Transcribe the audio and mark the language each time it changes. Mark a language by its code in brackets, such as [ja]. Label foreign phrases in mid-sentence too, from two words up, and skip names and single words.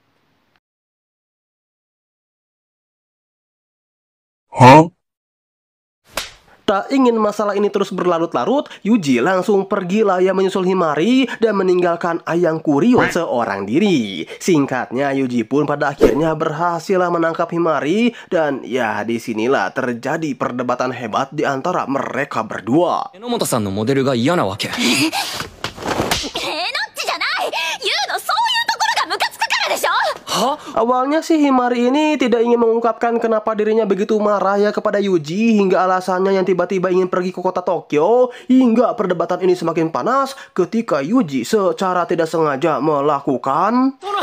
[id] Tak ingin masalah ini terus berlarut-larut, Yuji langsung pergi lah ya menyusul Himari dan meninggalkan ayangku Rion seorang diri. Singkatnya, Yuji pun pada akhirnya berhasil menangkap Himari dan ya disinilah terjadi perdebatan hebat di antara mereka berdua. [ja] Enomoto-sanのモデルが嫌なわけ。 [id] Awalnya sih Himari ini tidak ingin mengungkapkan kenapa dirinya begitu marah ya kepada Yuji hingga alasannya yang tiba-tiba ingin pergi ke kota Tokyo, hingga perdebatan ini semakin panas ketika Yuji secara tidak sengaja melakukan